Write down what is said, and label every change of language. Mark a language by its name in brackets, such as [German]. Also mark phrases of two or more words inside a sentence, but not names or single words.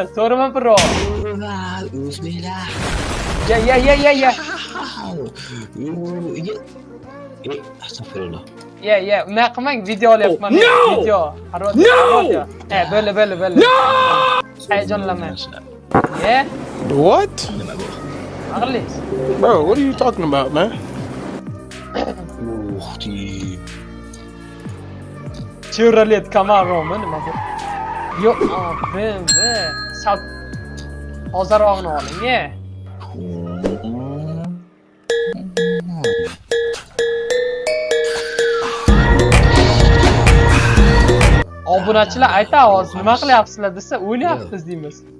[Uzbek] To'g'rimi, bro? O'zbeklar. Ya. Astagfirullah. Ya, unaqa qilmang, video olyapman. Video. Parodiya. Böyle. Hayajonlanmang. [English] Yeah? What? Aqlis. Bro, what are you talking about, man? [Uzbek] Chevrolet Camaro'mi nima bu? Yo'q, BMW. Sal hozirroqni oling, ye. Obunachilar aytamiz, nima qilyapsizlar desa, o'ynayapmiz deymiz.